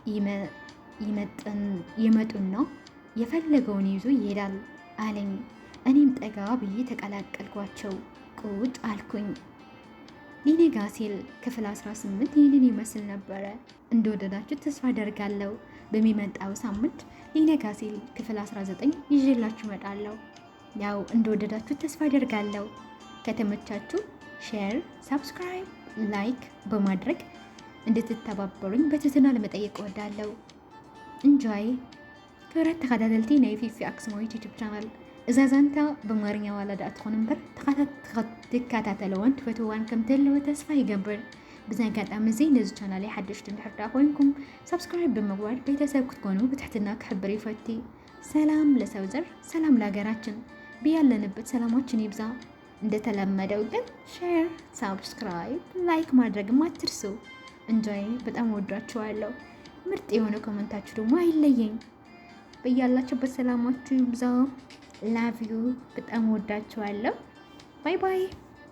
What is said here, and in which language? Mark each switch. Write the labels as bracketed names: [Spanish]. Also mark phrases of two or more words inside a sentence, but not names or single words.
[Amharic] ይመጡና የፈለገውን ይዞ ይሄዳል አለኝ። እኔም ጠጋ ብዬ ተቀላቀልኳቸው። ቁጭ አልኩኝ። ሊነጋ ሲል ክፍል 18 ይህንን ይመስል ነበረ። እንደወደዳችሁ ተስፋ አደርጋለሁ። በሚመጣው ሳምንት ሊነጋ ሲል ክፍል 19 ይዤላችሁ እመጣለሁ። ያው እንደወደዳችሁ ተስፋ አደርጋለሁ። ከተመቻችሁ ሼር፣ ሳብስክራይብ፣ ላይክ በማድረግ እንድትተባበሩኝ በትህትና ለመጠየቅ እወዳለሁ። እንጆይ [Tigrinya] ክብረት ተከታተልቲ ናይ ፊፊ አክሱማዊት ዩቲዩብ ቻናል እዛ ዛንታ በአማርኛ ዋላዳ እትኾን እምበር ትከታተለዋን ትፈትዋን ከም ተለወ ተስፋ ይገብር። ብዛ አጋጣሚ እዚ ነዚ ቻናል ሓደሽቲ እንድሕር ዳ ኮይንኩም ሰብስክራይብ ብምግባር ቤተሰብ ክትኮኑ ብትሕትና ክሕብር ይፈቲ። [Amharic] ሰላም ለሰው ዘር፣ ሰላም ለሀገራችን። ብያለንበት ሰላማችን ይብዛ። እንደተለመደው ግን ሼር፣ ሳብስክራይብ፣ ላይክ ማድረግም አትርሱ። እንጆይ በጣም ወዷችኋለሁ። ምርጥ የሆነ ኮመንታችሁ ደግሞ አይለየኝ። በያላችሁበት ሰላማችሁ ይብዛ። [English] love you። [Amharic] በጣም ወዳችኋለሁ። [English] bye bye።